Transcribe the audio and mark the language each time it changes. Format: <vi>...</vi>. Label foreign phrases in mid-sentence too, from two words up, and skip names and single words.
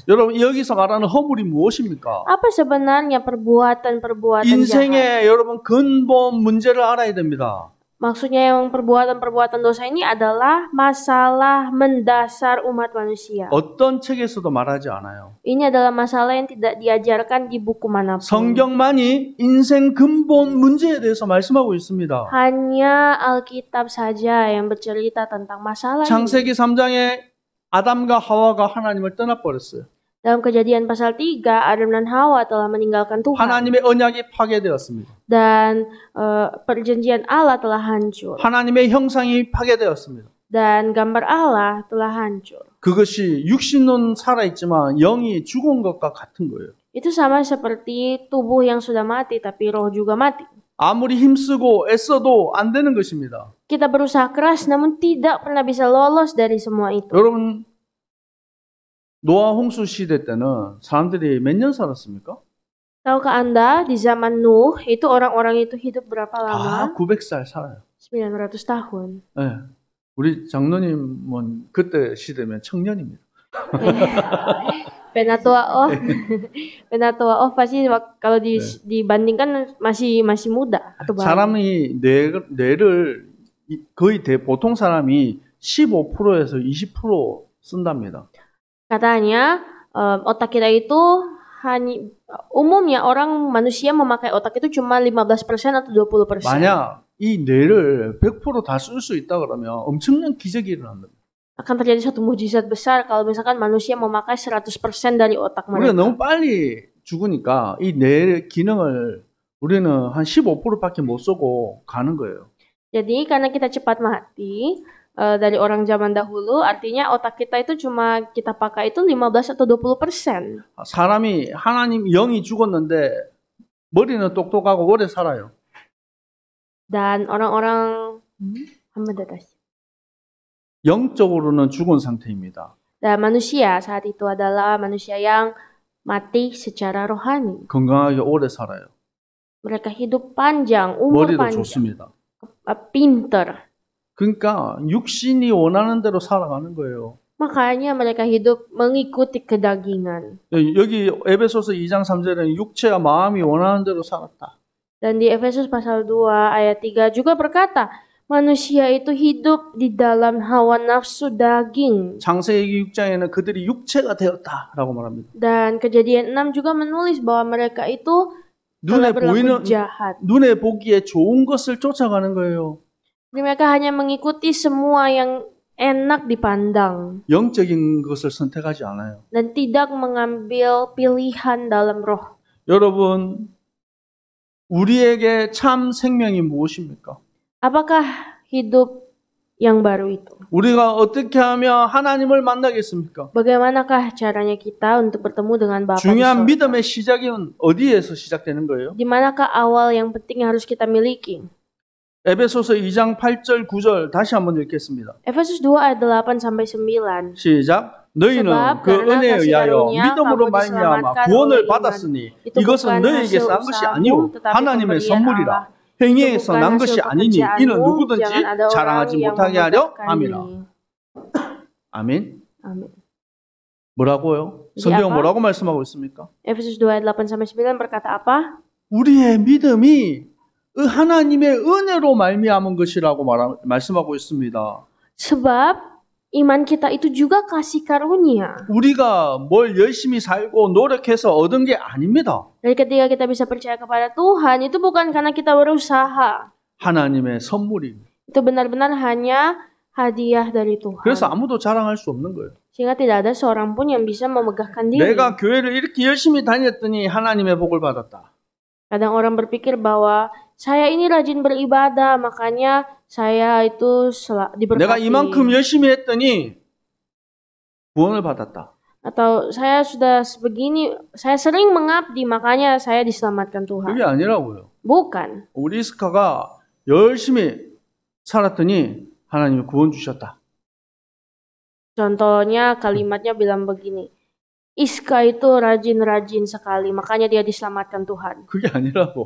<ko>여러분 여기서 말하는 허물이 무엇입니까?</ko> <id>Apa sebenarnya perbuatan-perbuatan jahat?</id> <ko>인생의 여러분 근본 문제를 알아야 됩니다.</ko> <id>Maksudnya yang perbuatan-perbuatan dosa ini adalah masalah mendasar umat manusia.</id> <ko>어떤 책에서도 말하지 않아요.</ko> <id>Ini adalah masalah yang tidak diajarkan di buku manapun.</id> <ko>성경만이 인생 근본 문제에 대해서 말씀하고 있습니다.</ko> <id>Hanya Alkitab saja yang bercerita tentang masalah ini.</id> <ko>창세기 3장에 아담과 하와가 하나님을 떠나버렸어요.</ko> <id>Dalam Kejadian pasal 3, Adam dan Hawa telah meninggalkan Tuhan.</id> <ko>하나님의 언약이 파괴되었습니다.</ko> <id>Dan perjanjian Allah telah hancur.</id> <ko>하나님의 형상이 파괴되었습니다.</ko> <id>Dan gambar Allah telah hancur.</id> <ko>그것이 육신은 살아있지만 영이 죽은 것과 같은 거예요.</ko> <id>Itu sama seperti tubuh yang sudah mati tapi roh juga mati.</id> <ko>아무리 힘쓰고 애써도 안 되는 것입니다.</ko> <id>Kita berusaha keras namun tidak pernah bisa lolos dari semua itu.</id> <ko>여러분 노아 홍수 시대 때는 사람들이 몇 년 살았습니까?</ko> <id>Tahukah Anda di zaman Nuh itu orang-orang itu hidup berapa lama?</id> <ko>다 900살 살아요.</ko> <id>900 tahun.</id> <ko>네. 우리 장로님은 그때 시대면 청년입니다.</ko> <id>Penatua oh pasti kalau dibandingkan masih muda atau baru.</id> <ko>사람이 뇌를 거의 보통 사람이 15%에서 20% 쓴답니다.</ko> <id>Katanya otak kita itu hanya umumnya orang manusia memakai otak itu cuma 15% atau 20%.</id> <ko>만약 이 뇌를 100% 다 쓸 수 있다 그러면 엄청난 기적이 일어난다.</ko> <id>Akan terjadi suatu mujizat besar kalau misalkan manusia memakai 100% dari otak</id> <ko>우리가</ko> <id>mereka.</id> <ko>너무 빨리 죽으니까 이 뇌 기능을 우리는 한 15%밖에 못 쓰고 가는 거예요.</ko> <id>Jadi karena kita cepat mati dari orang zaman dahulu, artinya otak kita itu cuma kita pakai itu 15 atau 20%.</id> <ko>사람이 하나님 영이 죽었는데 머리는 똑똑하고 오래 살아요.</ko> <id>Dan orang-orang</id> <ko>영적으로는 죽은 상태입니다.</ko> <id>dan manusia saat itu adalah manusia yang mati secara rohani.</id> <ko>건강하게 오래 살아요.</ko> <id>Mereka hidup panjang, umur</id> <ko>머리도</ko> <id>panjang,</id> <ko>좋습니다.</ko> <id>pinter.</id> <ko>그러니까 육신이 원하는 대로 살아가는 거예요.</ko> <id>Makanya mereka hidup mengikuti kedagingan.</id> <ko>여기 에베소서 2장 3절에는 육체와 마음이 원하는 대로 살았다.</ko> <id>Dan di Efesus pasal 2 ayat 3 juga berkata, manusia itu hidup di dalam hawa nafsu daging.</id> <ko>창세기 6장에는 그들이 육체가 되었다라고 말합니다.</ko> <id>Dan Kejadian 6 juga menulis bahwa mereka itu</id> <ko>눈에 보이는</ko> <id>jahat.</id> <ko>눈에 보기에 좋은 것을 쫓아가는 거예요.</ko> <id>Mereka hanya mengikuti semua yang enak dipandang</id> <ko>영적인 것을 선택하지 않아요.</ko> <id>dan tidak mengambil pilihan dalam roh.</id> <ko>여러분, 우리에게 참 생명이 무엇입니까?</ko> <id>Apakah hidup yang baru itu?</id> <ko>우리가 어떻게 하면 하나님을 만나겠습니까?</ko> <id>Bagaimanakah caranya kita untuk bertemu dengan Bapa di</id> <ko>중요한</ko> <id>sorga?</id> <ko>믿음의 시작은 어디에서 시작되는 거예요?</ko> <id>Di manakah awal yang penting yang harus kita miliki?</id> <ko>에베소서 2장 8절 9절 다시 한번 읽겠습니다.</ko> <id>Efesus 2 ayat 8 sampai 9.</id> <ko>시작. 너희는</ko> <id>sebab</id> <ko>그</ko> <id>karena</id> <ko>은혜에</ko> <id>kasih</id> <ko>의하여</ko> <id>karunia</id> <ko>믿음으로</ko> <id>kamu</id> <ko>말미암아</ko> <id>diselamatkan</id> <ko>구원을</ko> <id>oleh iman.</id> <ko>받았으니</ko> <id>Itu</id> <ko>이것은</ko> <id>bukan</id> <ko>너희에게서</ko> <id>hasil</id> <ko>난 것이</ko> <id>usahamu,</id> <ko>아니요</ko> <id>tetapi</id> <ko>하나님의</ko> <id>pemberian</id> <ko>선물이라</ko> <id>Allah.</id> <ko>행위에서</ko> <id>bukan</id> <ko>난</ko> <id>hasil</id> <ko>것이 아니니</ko> <id>pekerjaanmu,</id> <ko>이는 누구든지</ko> <id>jangan ada orang</id> <ko>자랑하지</ko> <id>yang</id> <ko>못하게 하려</ko> <id>membanggakan</id> <ko>함이라.</ko> <id>diri.</id> <ko>아멘.</ko> <id>Amin.</id> <ko>뭐라고요?</ko> <id>Jadi</id> <ko>성경</ko> <id>apa?</id> <ko>뭐라고 말씀하고 있습니까?</ko> <id>Efesus 2 ayat 8 sampai 9 berkata apa?</id> <ko>우리의 믿음이 하나님의 은혜로 말미암은 것이라고 말씀하고 있습니다.</ko> <id>Sebab iman kita itu juga kasih karunia.</id> <ko>우리가 뭘 열심히 살고 노력해서 얻은 게 아닙니다.</ko> <id>Dari ketika kita bisa percaya kepada Tuhan, itu bukan karena kita berusaha.</id> <ko>하나님의 선물입니다.</ko> <id>Itu benar-benar hanya hadiah dari Tuhan.</id> <ko>그래서 아무도 자랑할 수 없는 거예요.</ko> <id>Sehingga tidak ada seorang pun yang bisa memegahkan diri.</id> <ko>내가 교회를 이렇게 열심히 다녔더니 하나님의 복을 받았다.</ko> <id>Kadang orang berpikir bahwa saya ini rajin beribadah, makanya saya itu diberkati.</id> <ko>내가 이만큼 열심히 했더니 구원을 받았다.</ko> <id>Atau saya sudah sebegini, saya sering mengabdi, makanya saya diselamatkan Tuhan.</id> <ko>그게 아니라고요.</ko> <id>Bukan.</id> <ko>우리 이스카가 열심히 살았더니 하나님이 구원 주셨다.</ko> <id>Contohnya kalimatnya bilang begini, Iska itu rajin-rajin sekali, makanya dia diselamatkan Tuhan.</id> <ko>그게 아니라고.</ko>